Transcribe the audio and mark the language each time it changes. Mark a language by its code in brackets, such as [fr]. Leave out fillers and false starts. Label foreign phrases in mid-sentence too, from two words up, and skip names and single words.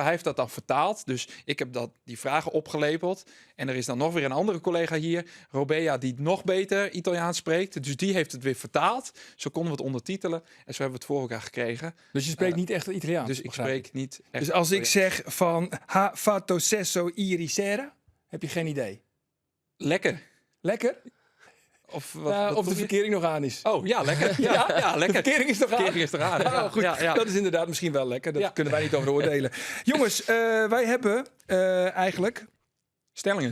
[nl] Hij heeft dat dan vertaald. Dus ik heb die vragen opgelepeld. En er is dan nog weer een andere collega hier, Robea, die nog beter Italiaans spreekt. Dus die heeft het weer vertaald. Zo konden we het ondertitelen. En zo hebben we het voor elkaar gekregen. Dus je spreekt niet echt Italiaans? Dus ik begrijp spreek niet echt. Dus als ik zeg van [it] ha fatto sesso ieri sera, [nl] heb je geen idee? Lekker. Lekker? Of Of bedoel de je? verkering nog aan is. Oh, ja, lekker. Ja, De lekker. verkering is nog aan? Verkering is eraan. Oh, goed. Ja. Dat is inderdaad misschien wel lekker. Dat Ja. kunnen wij niet over oordelen. Jongens, wij hebben eigenlijk Stellingen